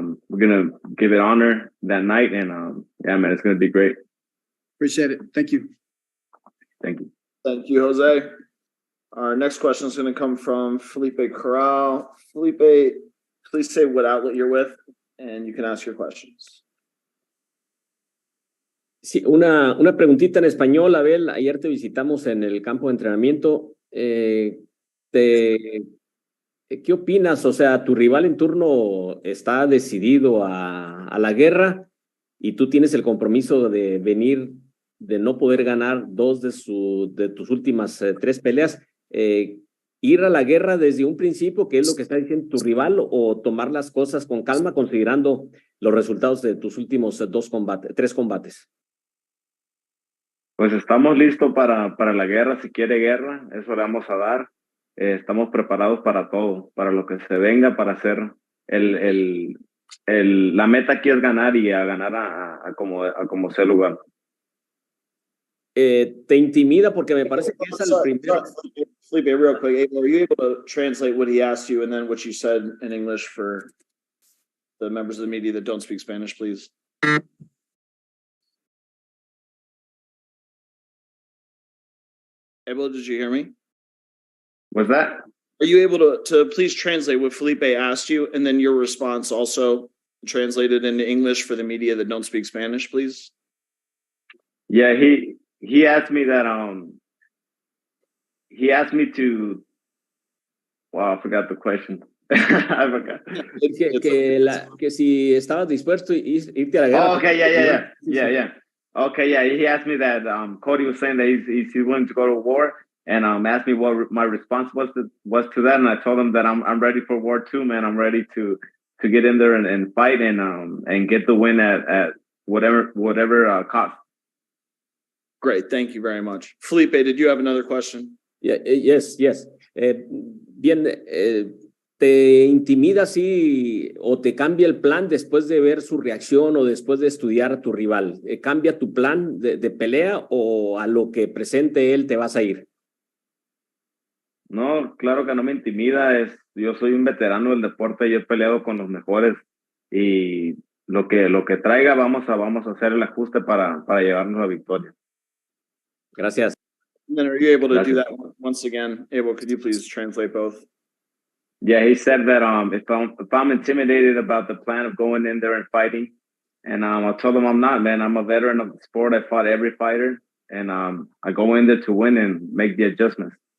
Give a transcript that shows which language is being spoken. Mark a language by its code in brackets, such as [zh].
[en] We're gonna give it honor that night, and yeah, man, it's gonna be great. Appreciate it. Thank you. Thank you. Thank you, Jose. Our next question is going to come from Felipe Corral. Felipe, please say what outlet you're with, and you can ask your questions. [es] Sí, una preguntita en español, Abel. Ayer te visitamos en el campo de entrenamiento. ¿Qué opinas? O sea, tu rival en turno está decidido a la guerra y tú tienes el compromiso de venir, de no poder ganar dos de tus últimas 3 peleas. ¿Ir a la guerra desde un principio, que es lo que está diciendo tu rival, o tomar las cosas con calma considerando los resultados de tus últimos 3 combates? Pues estamos listos para la guerra. Si quiere guerra, eso le vamos a dar. Estamos preparados para todo, para lo que se venga, para hacer la meta aquí es ganar y a ganar a como sea el lugar. ¿Te intimida? Porque me parece que es el primero. [en] Felipe, real quick, were you able to translate what he asked you and then what you said in English for the members of the media that don't speak Spanish, please? Abel, did you hear me? What's that? Are you able to please translate what Felipe asked you and then your response also translated into English for the media that don't speak Spanish, please? Yeah, he asked me that he asked me to. Wow, I forgot the question. I forgot. [es] Que si estabas dispuesto a irte a la guerra. [en] Oh, okay, yeah. Okay, yeah. He asked me that Cody was saying that he's willing to go to war, and asked me what my response was to that, and I told him that I'm ready for war too, man. I'm ready to get in there and fight and get the win at whatever cost. Great, thank you very much. Felipe, did you have another question? Yeah, yes. [es] Bien, ¿te intimida así o te cambia el plan después de ver su reacción o después de estudiar a tu rival? ¿Cambia tu plan de pelea o a lo que presente él te vas a ir? No, claro que no me intimida. Yo soy un veterano del deporte y he peleado con los mejores, y lo que traiga vamos a hacer el ajuste para llevarnos la victoria. Gracias. [en] And then are you able to do that once again? Abel, could you please translate both? Yeah, he said that if I'm intimidated about the plan of going in there and fighting, and I told him I'm not, man. I'm a veteran of the sport. I fought every fighter, and I go in there to win and make the adjustments.